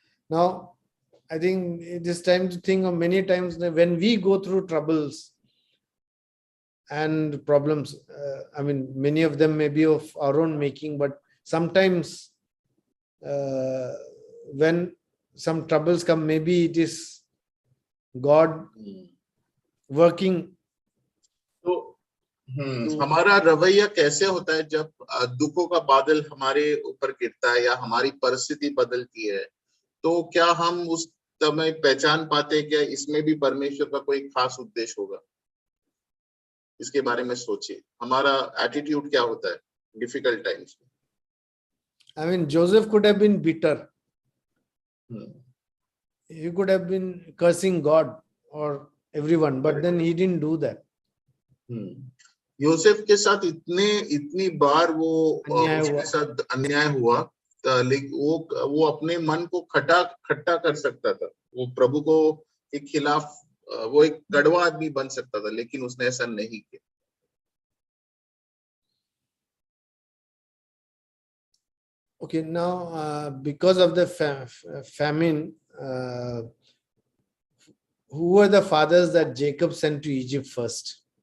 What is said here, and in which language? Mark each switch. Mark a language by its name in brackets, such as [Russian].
[English] Now, I think it is time to think of many times that when we go through troubles and problems, I mean, many of them may be of our own making, but sometimes when some troubles come, maybe it is God working. [Hindi] तो हमारा रवैया कैसे होता है जब दुखों का बादल हमारे ऊपर गिरता है या हमारी परिस्थिति बदलती है? तो क्या हम उस समय पहचान पाते हैं क्या इसमें भी परमेश्वर का कोई खास उद्देश्य होगा? इसके बारे में सोचिए, हमारा एटीट्यूड क्या होता है [English] difficult times [Hindi] में? [English] I mean, Joseph could have been bitter. he could have been cursing God or everyone, but then he didn't do that. [Hindi] Yosef के साथ इतनी बार वो अन्याय उसके हुआ। साथ अन्याय हुआ, लेकिन वो अपने मन को खट्टा कर सकता था, वो प्रभु को के खिलाफ वो एक कड़वा आदमी बन सकता था, लेकिन उसने ऐसा नहीं किया. [English] Okay, now because of the famine, who were the fathers that Jacob sent to Egypt first?